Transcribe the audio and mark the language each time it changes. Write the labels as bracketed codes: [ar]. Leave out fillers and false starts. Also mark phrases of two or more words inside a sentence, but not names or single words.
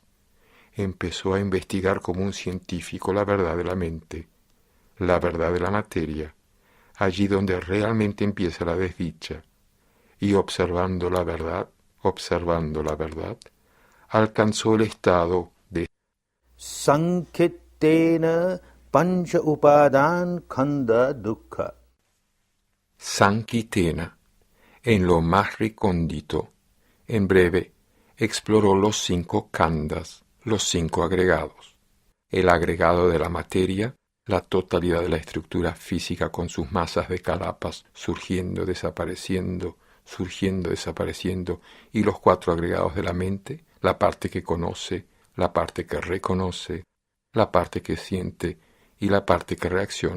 [es] Empezó a investigar como un científico la verdad de la mente, la verdad de la materia, allí donde realmente empieza la desdicha, y observando la verdad, alcanzó el estado de [pi] Sankhittena pancha upadan khanda dukkha. [es] Sankhittena, en lo más recóndito. En breve, exploró los 5 khandas, los 5 agregados. El agregado de la materia, la totalidad de la estructura física con sus masas de calapas surgiendo, desapareciendo, y los 4 agregados de la mente, la parte que conoce, la parte que reconoce, la parte que siente y la parte que reacciona.